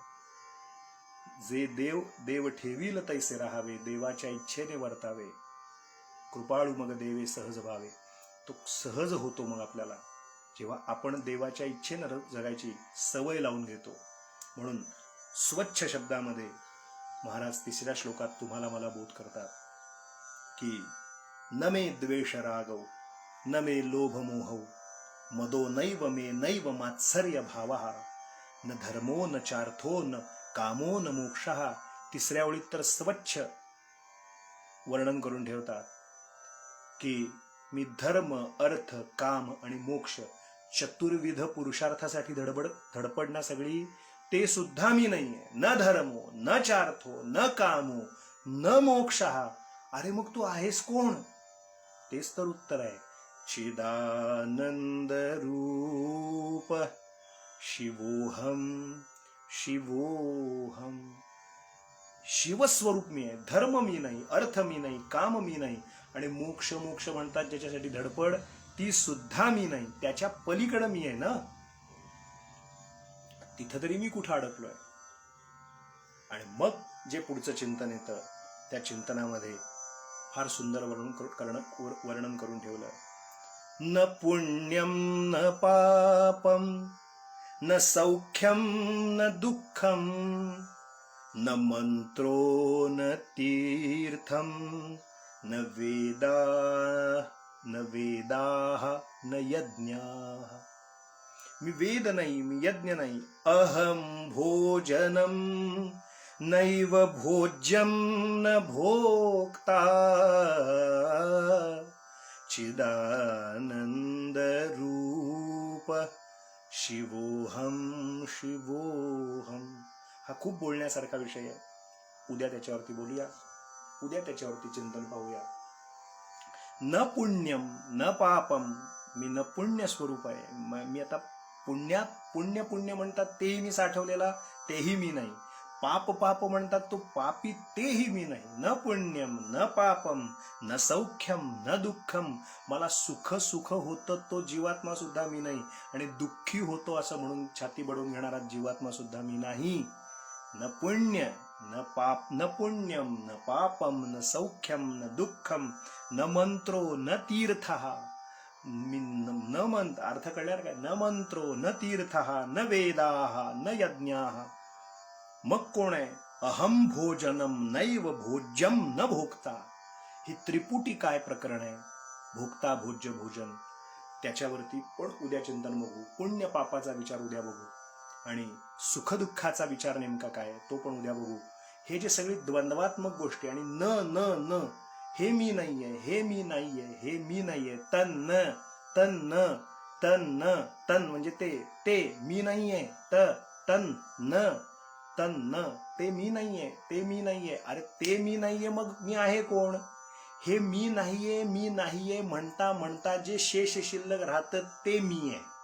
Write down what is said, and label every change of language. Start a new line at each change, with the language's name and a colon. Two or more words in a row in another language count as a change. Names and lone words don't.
Marathi: जे देव देव ठेवील तैसे राहावे, देवाच्या इच्छेने वर्तावे, कृपाळू मग देवे सहज भावे. तो सहज होतो मग आपल्याला जेव्हा आपण देवाच्या इच्छेनं जगायची सवय लावून घेतो. म्हणून स्वच्छ शब्दामध्ये महाराज 3ऱ्या श्लोकात तुम्हाला मला बोध करतात की
Sanskrit: न मे द्वेष रागौ, न मे लोभ मोहौ, मदो नैव मे नैव मात्सर्य भावः, न धर्मो न चार्थो न कामो न मोक्षः.
Marathi: 3ऱ्या ओळीत तर स्वच्छ वर्णन करून ठेवतात की मी धर्म, अर्थ, काम आणि मोक्ष चतुर्विध पुरुषार्थासाठी धडपडणं सगळी ते सुद्धा मी नाहीये.
Sanskrit: न धर्मो न चार्थो न कामो न मोक्षः.
Marathi: अरे मग तू आहेस कोण? तेच तर उत्तर आहे.
Sanskrit: चिदानंद रूप शिवोहम शिवोहम.
Marathi: शिवस्वरूप मी आहे. धर्म मी नाही, अर्थ मी नाही, काम मी नाही आणि मोक्ष मोक्ष म्हणतात ज्याच्यासाठी धडपड, ती सुद्धा मी नाही. त्याच्या पलीकडे मी आहे ना. तिथं तरी मी कुठं अडकलोय? आणि मग जे पुढचं चिंतन येतं त्या चिंतनामध्ये फार सुंदर वर्णन करून ठेवलं.
Sanskrit: न पुण्यम न पापम न सौख्यम न दुःखम न मंत्रो न तीर्थम न वेदाः न यज्ञाः.
Marathi: मी वेद नाही, मी यज्ञ नाही.
Sanskrit: अहम भोजनम नैव भोज्यम न भोक्ता चिदानंद रूप शिवोहम शिवोहम.
Marathi: हा खूप बोलण्यासारखा विषय आहे. उद्या त्याच्यावरती बोलूया, उद्या त्याच्यावरती चिंतन पाहूया.
Sanskrit: न पुण्यम न पापम,
Marathi: मी न पुण्य स्वरूप आहे. मी आता पुण्य पुण्य म्हणतात तेही मी साठवलेला, तेही मी नाही. पाप पाप म्हणतात तो पापी, तेही मी नाही.
Sanskrit: न पुण्यम न पापम न सौख्यम न दुःखम.
Marathi: मला सुख सुख होतं तो जीवात्मा सुद्धा मी नाही आणि दुःखी होतो असं म्हणून छाती बडवून घेणारा जीवात्मा सुद्धा मी नाही.
Sanskrit: न पुण्य न पाप, न पुण्यम न पापम न सौख्यम न दुःखम न मंत्रो न तीर्थः.
Marathi: मी न मंत्र, अर्थ कळल्यावर काय?
Sanskrit: न मंत्रो न तीर्थः न वेदाः न यज्ञाः.
Marathi: मग कोण आहे?
Sanskrit: अहम भोजनम नैव भोज्यम न भोक्ता.
Marathi: ही त्रिपुटी काय प्रकरण आहे?
Sanskrit: भोक्ता भोज्य भोजन.
Marathi: त्याच्यावरती पण उद्या चिंतन बघू. पुण्य पापाचा विचार उद्या बघू आणि सुखदुःखाचा विचार नेमका काय तो पण उद्या बघू. हे जे सगळी द्वंद्वात्मक गोष्टी आणि न न न, हे मी नाहीये, हे मी नाहीये, हे मी नाहीये. तन न तन न तन न तन म्हणजे ते मी नाहीये. तन न तन न, ते मी नाहीये, ते मी नाहीये. अरे ते मी नाहीये, मग मी आहे कोण? हे मी नाहीये म्हणता म्हणता जे शेष शिल्लक राहतं ते मी आहे.